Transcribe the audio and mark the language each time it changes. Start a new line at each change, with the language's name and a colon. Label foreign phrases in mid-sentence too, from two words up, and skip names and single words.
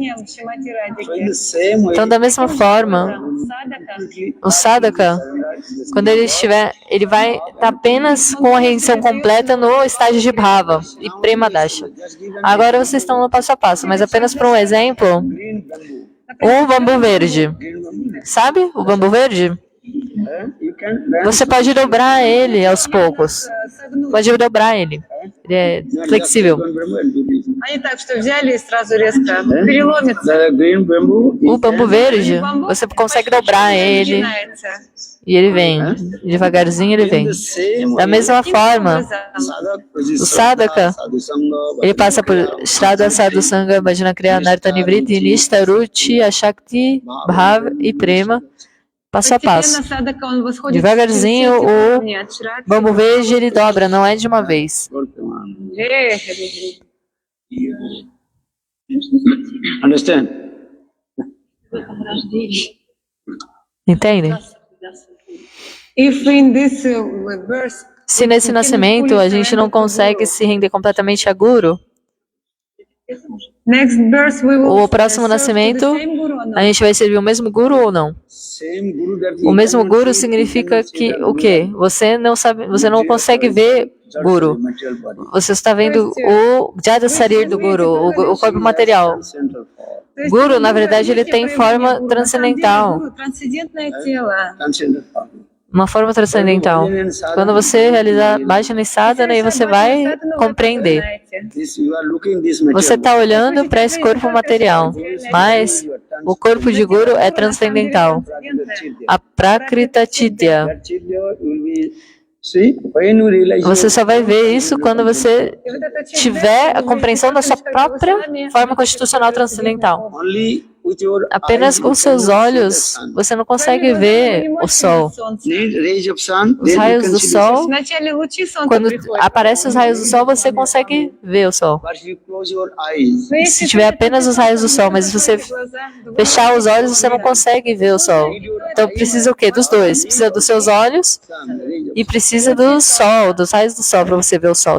Portuguese: Então, da mesma forma, o sadhaka, quando ele vai estar apenas com a rendição completa no estágio de Bhava e Prema Dasha. Agora vocês estão no passo a passo, mas apenas para um exemplo, um bambu verde. Sabe o bambu verde? Você pode dobrar ele aos poucos. Pode dobrar ele. Ele é flexível.
Russian: Они так что взяли и сразу резко переломится.
English: The green bamboo
Portuguese: O
English: is
Portuguese: bambu verde, você consegue dobrar ele
Russian: Начинается.
Portuguese: e ele vem. Devagarzinho ele vem.
English: the same
Portuguese: Da mesma forma, o sadhaka, ele passa por Shraddha, Sadhusanga, Bhajana Kriya, Narta Nivriti, Nishta, Ruchi, Ashakti, Bhav e Prema, passo a passo.
Russian: Постепенно садака, он восходит
Portuguese: Devagarzinho,
Russian: в
Portuguese: o
Russian: уровни от Шрадхи.
Portuguese: bambu verde ele dobra, não é de uma vez.
English: Understand?
Portuguese: Entende?
English: If in this birth
Portuguese: Se nesse nascimento a gente não consegue se render completamente a Guru,
English: next birth we will
Portuguese: o próximo
English: serve to the
Portuguese: nascimento
English: same guru or not?
Portuguese: a gente vai servir o mesmo Guru ou não?
English: Same guru that
Portuguese: O mesmo Guru significa que o quê? Você não sabe, você não consegue ver Guru. Você está vendo o
Sanskrit: Jada Sarir
Portuguese: do Guru, o corpo material. Guru, na verdade, ele tem forma transcendental.
Russian: Трансцендентное тело.
Portuguese: Uma forma transcendental. Quando você realizar Bhajana e Sadhana, aí você vai compreender. Você está olhando para esse corpo material, mas o corpo de Guru é transcendental. A
Sanskrit: Prakrita Chidya.
Portuguese: Você só vai ver isso quando você tiver a compreensão da sua própria forma constitucional transcendental. Apenas com seus olhos, você não consegue ver o sol. Os raios do sol,
Russian: Вначале лучи солнца
Portuguese: quando
Russian: приходят.
Portuguese: aparecem os raios do sol, você consegue ver o sol. Se tiver apenas os raios do sol, mas se você fechar os olhos, você não consegue ver o sol. Então precisa o quê? Dos dois. Precisa dos seus olhos e precisa do sol, dos raios do sol para você ver o sol.